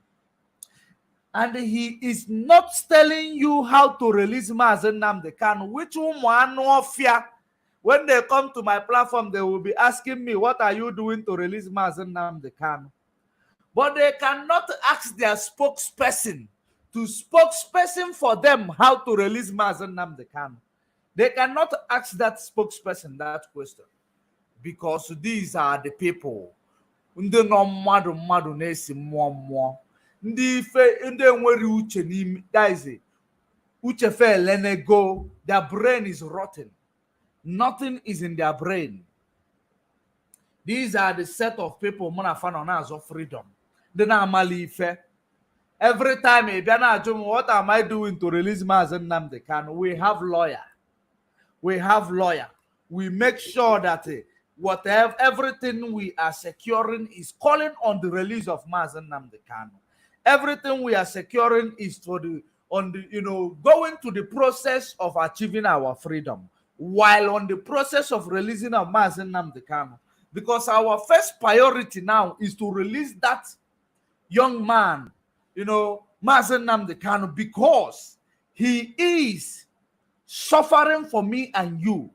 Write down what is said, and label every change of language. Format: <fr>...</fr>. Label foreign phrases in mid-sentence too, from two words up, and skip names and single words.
<en>And he is not telling you how to release Mazen Nnamdi Kanu, which when they come to my platform, they will be asking me, what are you doing to release Mazen Nnamdi Kanu? But they cannot ask their spokesperson to spokesperson for them how to release Mazen Nnamdi Kanu. They cannot ask that spokesperson that question because these are the people.</en> <ig>Ndị nọ mmadụ na-esi mmụọ mmụọ. Ndị nwere uche n'ime,</ig> <en>that is it.</en> <ig>Uche fe go,</ig> <en>their brain is rotten. Nothing is in their brain. These are the set of people of freedom.</en> <ig>They na-amali ife.</ig> <en>Every time what am I doing to release Mazen Nnamdi Kanu? We have lawyer. We make sure that whatever everything we are securing is calling on the release of Mazen Nnamdi Kanu. Everything we are securing is going to the process of achieving our freedom, while on the process of releasing of Mazen Nnamdi Kanu, because our first priority now is to release that young man, Mazen Nnamdi Kanu, because he is suffering for me and you.</en>